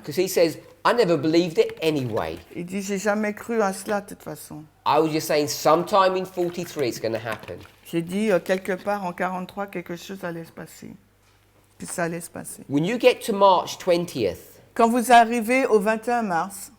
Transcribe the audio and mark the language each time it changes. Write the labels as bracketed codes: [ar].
[en] Because he says, I never believed it anyway. [fr] Il dit, j'ai jamais cru à cela de toute façon. [en] I was just saying sometime in 43 it's going to happen. [fr] J'ai dit, quelque part en 43, quelque chose allait se passer. Puis ça allait se passer. [en] When you get to March 20th, [fr] Quand vous arrivez au 21 mars